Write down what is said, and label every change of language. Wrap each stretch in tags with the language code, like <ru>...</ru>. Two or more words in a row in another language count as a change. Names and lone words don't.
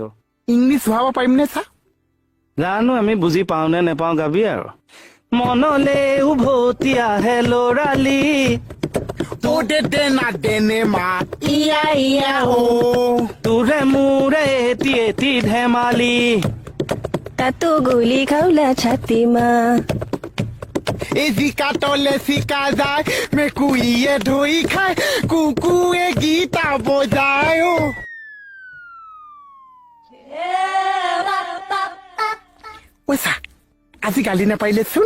<as>ইংলিছ ভাব পাৰিম নে চা জানো আমি বুজি পাওঁ নে নেপাওঁ গাবি আৰু মনলে উভতি আহে লৰালি দে না দেনে মা ইয়া ইয়া তোৰে মোৰে এটি এটি ধেমালি</as> <ne>तातो गोली खाउला छातीमा</ne> <as>এই জিকা তলে চিকা যায় মেকুৰীয়ে ধৰি খায় কুকুৰে গীতা বজায় চা আজি গালি নাপাৰিলেচোন</as>